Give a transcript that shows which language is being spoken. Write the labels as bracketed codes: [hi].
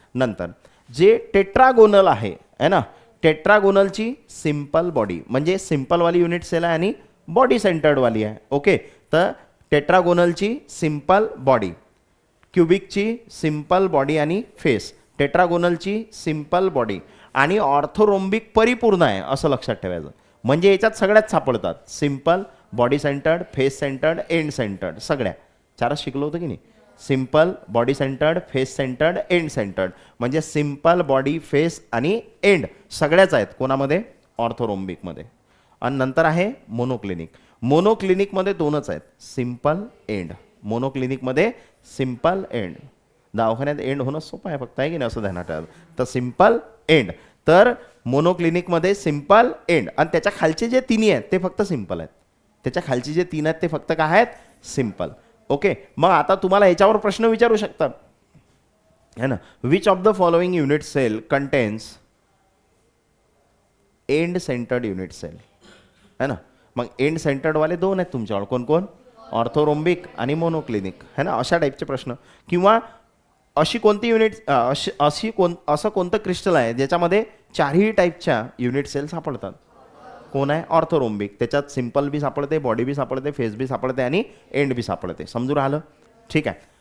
[mr] नंतर जे टेट्रागोनल आहे ना, टेट्रागोनलची सिंपल बॉडी, म्हणजे सिंपलवाली युनिट सेल आहे आणि बॉडी सेंटर्डवाली आहे. ओके. तर टेट्रागोनलची सिंपल बॉडी, क्युबिकची सिंपल बॉडी आणि फेस, टेट्रागोनलची सिंपल बॉडी आणि ऑर्थोरोम्बिक परिपूर्ण आहे, असं लक्षात ठेवायचं. म्हणजे याच्यात सगळ्यात सापडतात. Simple, body centred, face centred, end centred. सगळ्या चारच शिकलो होतं की नाही. Simple, body centred, face centred, end centred. म्हणजे सिंपल, बॉडी, फेस आणि एंड सगळ्याच आहेत. कोणामध्ये? ऑर्थोरोम्बिकमध्ये. आणि नंतर आहे मोनोक्लिनिक. मोनोक्लिनिकमध्ये 2च आहेत, सिंपल, एंड. मोनोक्लिनिकमध्ये simple, end. दवाखान्यात एंड होणं सोपं आहे फक्त, आहे की नाही, असं ध्यानात ठेवा. तर सिंपल, एंड. तर मोनोक्लिनिकमध्ये सिंपल, एंड. आणि त्याच्या खालचे जे तिन्ही आहेत ते फक्त सिंपल आहेत. त्याच्या खालचे जे 3 आहेत ते फक्त काय आहेत? सिंपल. ओके. मग आता तुम्हाला याच्यावर प्रश्न विचारू शकतात, [hi] है ना. [en] which of the following unit cell contains and centred unit cell, [hi] है ना. [mr] मग एंड सेंटर्डवाले 2 आहेत तुमच्यावर. कोण कोण? ऑर्थोरोम्बिक आणि मोनोक्लिनिक, [hi] है ना. [mr] अशा टाईपचे प्रश्न. किंवा अशी कोणती युनिट, असं कोणतं क्रिस्टल आहे ज्याच्यामध्ये 4ही टाईपच्या युनिट सेल सापडतात? कोण आहे? ऑर्थोरोम्बिक. त्याच्यात सिंपल बी सापडते, बॉडी बी सापडते, फेस बी सापडते आणि एंड बी सापडते. समजून राहिलं? ठीक आहे.